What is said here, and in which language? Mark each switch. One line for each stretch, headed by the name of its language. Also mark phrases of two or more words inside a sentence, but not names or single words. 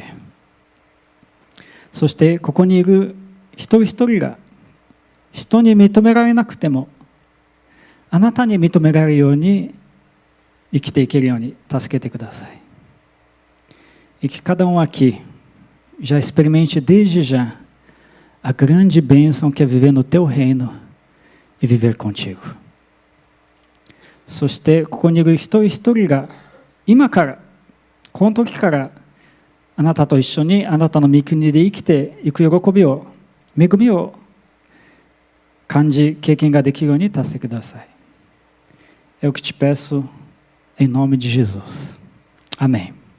Japanese: そしてここにいる一人一人が人に認められなくてもあなたに認められるように生きていけるように助けてください。
Portuguese: E que cada um aqui já experimente desde já a grande bênção que é viver no Teu reino e viver contigo.
Japanese: そしてここにいる一人一人が今からこの時からあなたと一緒にあなたの御国で生きていく喜びを恵みを感じ経験ができるように助けてください。
Portuguese: É o que te peço em nome de Jesus. Amém.